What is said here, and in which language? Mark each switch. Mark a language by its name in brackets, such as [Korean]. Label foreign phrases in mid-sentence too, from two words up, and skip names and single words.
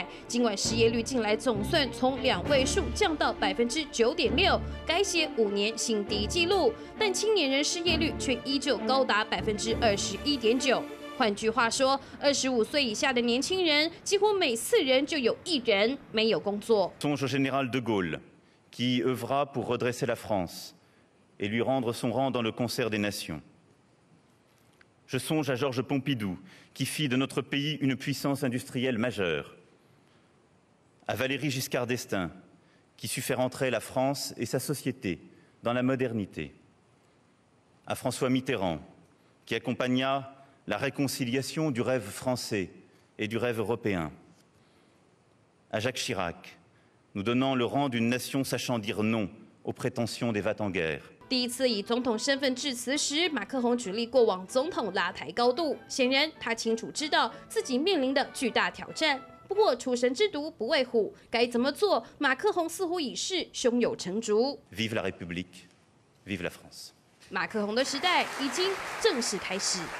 [Chinese] 尽管失业率近来总算从2位数降到9.6%，改写5年新低纪录，但青年人失业率却依旧高达21.9%。换句话说，25岁以下的年轻人，几乎每4人就有1人没有工作。 [French] Songe au général de Gaulle, qui œuvra pour redresser la France et lui rendre son rang dans le concert des nations. Je songe à Georges Pompidou, qui fit de notre pays une puissance industrielle majeure. À Valéry Giscard d'Estaing, qui sut faire entrer la France et sa société dans la modernité. À François Mitterrand, qui accompagna la réconciliation du rêve français et du rêve européen. À Jacques Chirac, nous donnant le rang d'une nation sachant dire non aux prétentions des va-t-en-guerre. [Chinese] 第一次以总统身份致辞时，马克宏举例过往总统拉抬高度，显然他清楚知道自己面临的巨大挑战。不过出生之犊不畏虎，该怎么做？马克宏似乎已是胸有成竹。 [French] Vive la République, vive la France.